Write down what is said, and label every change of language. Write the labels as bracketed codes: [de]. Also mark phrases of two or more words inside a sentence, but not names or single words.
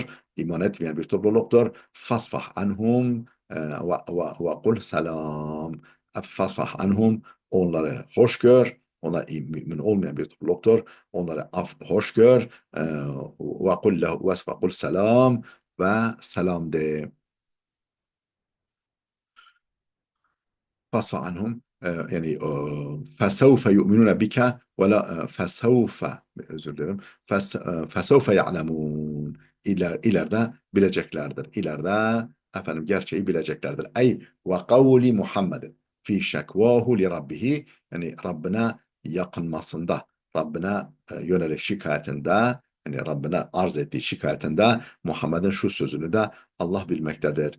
[tr] İman etmeyen bir topluluktur. [ar] فاصفح عنهم وقل سلام. فاصفح عنهم, [tr] onları hoş gör. Onlar mümin olmayan bir topluluktur. Onları hoş gör. [ar] وقل سلام, [tr] ve selam de. [ar] فاصفح عنهم yani فسوف يؤمنون بك ولا فسوف, [tr] özür dilerim, [ar] فسوف يعلمون, [tr] ileride bileceklerdir. İleride efendim gerçeği bileceklerdir. Ey [ar] وقول محمد في شكواه لربه, [tr] yani Rabbine yakınmasında, Rabbine yönelik şikayetinde, yani Rabbine arz ettiği şikayetinde Muhammed'in şu sözünü de Allah bilmektedir.